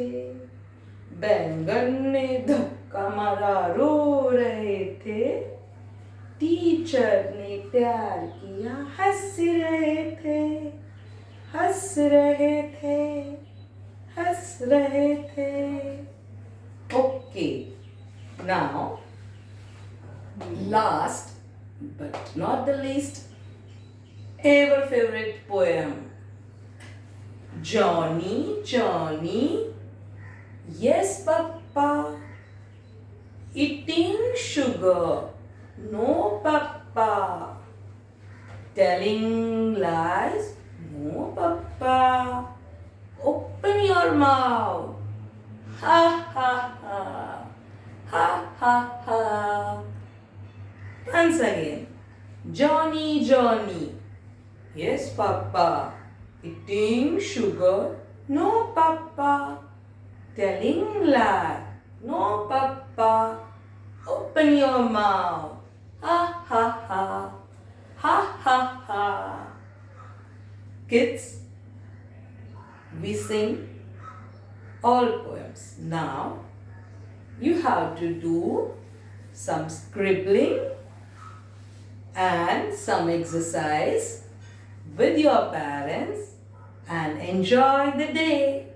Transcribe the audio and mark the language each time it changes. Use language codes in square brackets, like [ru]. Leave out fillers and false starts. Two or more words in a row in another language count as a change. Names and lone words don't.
[hi] बैंगन ने धक्का मारा, रो रहे थे। टीचर ने प्यार किया, हंस रहे थे, हंस रहे थे, हंस रहे थे। [en] Okay, now last but not the least, ever favorite poem. Johnny, Johnny, yes papa, eating sugar, no papa, telling lies, no papa, open your mouth, ha ha ha, ha ha ha. Once again, Johnny, Johnny, yes papa, eating sugar, no papa, telling lie, no papa, open your mouth, ha ha ha, ha ha ha. Kids, we sing all poems. Now you have to do some scribbling and some exercise with your parents and enjoy the day.